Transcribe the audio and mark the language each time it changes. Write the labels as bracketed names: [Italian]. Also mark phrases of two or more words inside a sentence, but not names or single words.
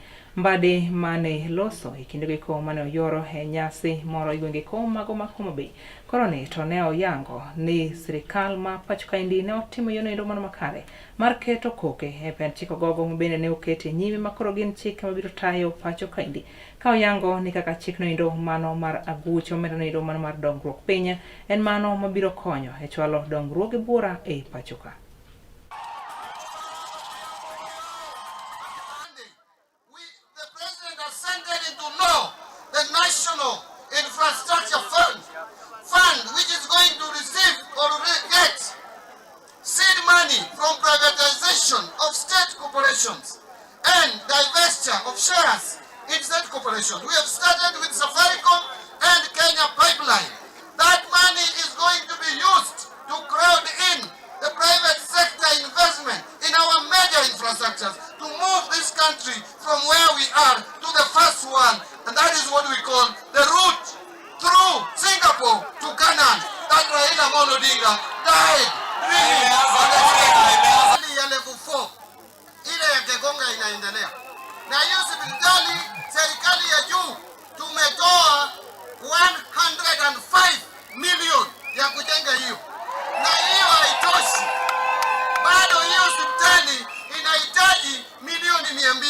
[Luo (Kenya and Tanzania)] Mbadi mane loso e kinde go mane oyoro e nyasi moro igwenge ko mago ma Homa Bay koroni to ne oyango ni sirikal ma pacho kaindi ne otimo yonindo mano makare mar keto koke e pen chiko gogo bende ne okete nyime makoro gin chike mabiro tayo pacho kaindi ka oyango ni kaka chik nindo mano mar agucho omenda nindo mano mar dongruok piny en mano mabiro konyo e chwalo dongruok e buora e pacho ka. [English] National Infrastructure Fund, which is going to receive or get seed money from privatization of state corporations and divestiture of shares in state corporations. We have started with Safaricom and Kenya Pipeline. That money is going to be used to crowd in the private sector investment in our major infrastructures to move this country from where we are to the first world. And that is what we call the route through Singapore to Canaan that Raila Amolo Odinga died dreaming of. [Swahili] Ya level 4 ile ya Kegonga inaendelea. Na hiyo hospitali serikali ya juu tumetoa 105 million ya kujenga hiyo. Na hiyo haitoshi. Bado hiyo hospitali inahitaji milioni 200.